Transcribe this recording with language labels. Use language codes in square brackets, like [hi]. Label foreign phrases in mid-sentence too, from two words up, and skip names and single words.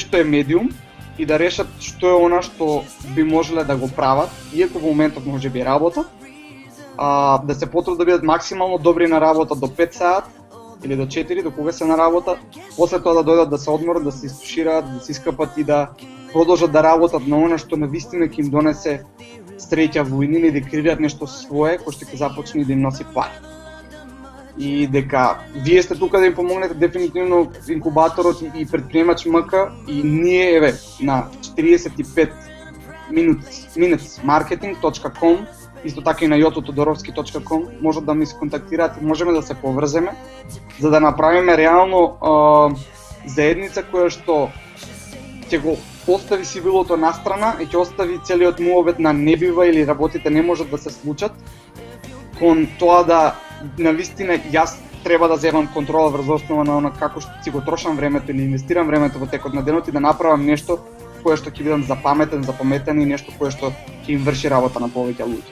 [mk] што е медиум и да решат што е она што би можеле да го прават, иако во моментот може би работат, да се потрудат да бидат максимално добри на работа до 5 саат или до 4, до кога се на работа, после тоа да дојдат да се одморат, да се истушираат, да се искапат и да продолжат да работат на она што навистина ќе им донесе среќа во иднина и да креираат нешто свое кој што ќе започне да им носи пари. И дека вие сте тука да им помогнете, дефинитивно инкубаторот и предприемач МК и ние еве на 45 minutes marketing.com, исто така и на jototodоровски.com можат да ми се контактираат и можеме да се поврземе за да направиме реално заедница која што ќе го остави сивилото настрана и ќе остави целиот муабет на не бива или работите не можат да се случат, кон тоа да навистина јас треба да земам контрола врз основа на она како што си го трошам времето или инвестирам времето во текот на денот и да направам нешто кое што ќе бидам запаметен и нешто кое што ќе им врши работа на повеќе луѓе.